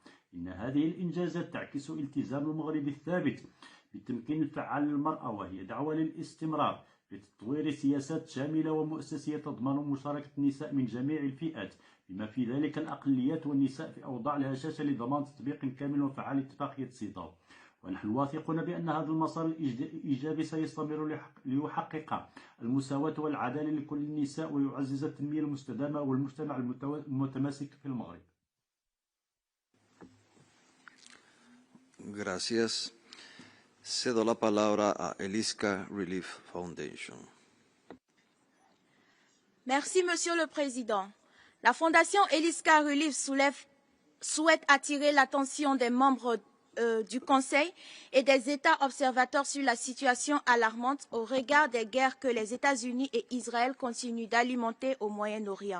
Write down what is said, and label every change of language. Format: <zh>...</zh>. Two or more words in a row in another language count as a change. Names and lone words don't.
<ar>إن هذه الإنجازات تعكس التزام المغرب الثابت بالتمكين الفعال للمرأة، وهي دعوة للاستمرار في تطوير سياسات شاملة ومؤسسية تضمن مشاركة النساء من جميع الفئات، بما في ذلك الأقليات والنساء في أوضاع الهشاشة، لضمان تطبيق كامل وفعال لاتفاقية سيطاو. ونحن واثقون بأن هذا المسار الإيجابي سيستمر ليحقق المساواة والعدالة لكل النساء ويعزز التنمية المستدامة والمجتمع المتماسك في المغرب.</ar> <es>Gracias. Cedo la palabra a Eliska Relief Foundation.</es> <fr>Merci, Monsieur le Président. La Fondation Eliska Relief souhaite attirer l'attention des membres du Conseil et des États observateurs sur la situation alarmante au regard des guerres que les États-Unis et Israël continuent d'alimenter au Moyen-Orient.</fr>